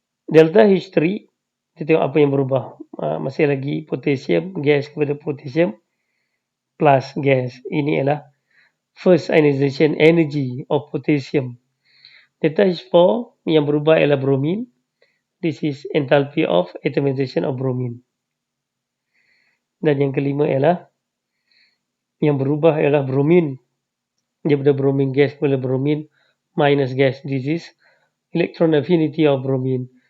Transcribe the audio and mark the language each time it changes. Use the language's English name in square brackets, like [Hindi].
[Malay] Delta H3 kita tengok apa yang berubah. Masih lagi potassium gas kepada potassium plus gas. Ini ialah [English] first ionization energy of potassium. [Malay] Delta H4 yang berubah ialah bromin. [English] This is enthalpy of atomization of bromine. [Malay] Dan yang kelima ialah yang berubah ialah bromin. Daripada bromin gas kepada bromin minus gas. [English] This is electron affinity of bromine.